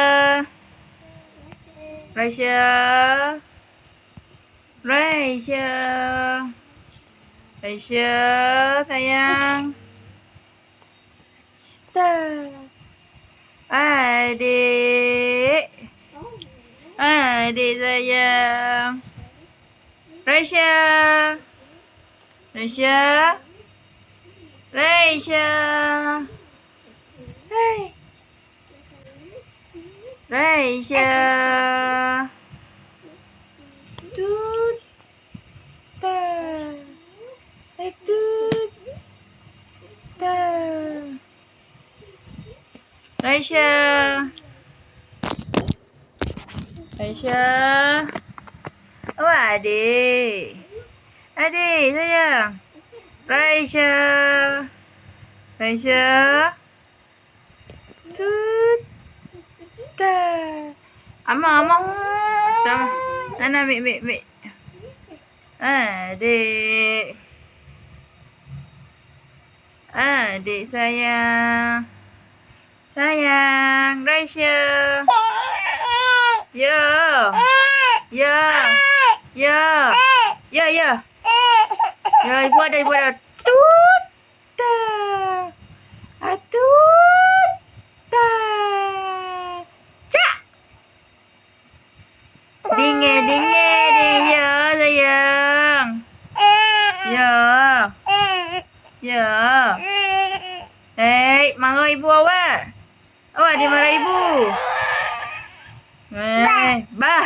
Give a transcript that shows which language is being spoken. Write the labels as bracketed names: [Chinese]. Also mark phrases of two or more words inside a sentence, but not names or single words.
[Malay] Raisya. Raisya. Raisya sayang. Adik. Adik sayang. Raisya. Raisya. Raisya. Hey. Raisya. Tut. Ta. Tut. Ta. Raisya. Raisya. Oh, adik. Adik sayang. Raisya. Raisya. Tut. Ta. Ama. Sama. Ana mik. Adik. Adik sayang. Sayang. Raisya. Ya. Ya, ibu ada. Tut. Ta. Tut. Ta. Cak. Ding. Ya, sayang. Ya. Hei, marah ibu awak. Awak dia marah ibu. Bah.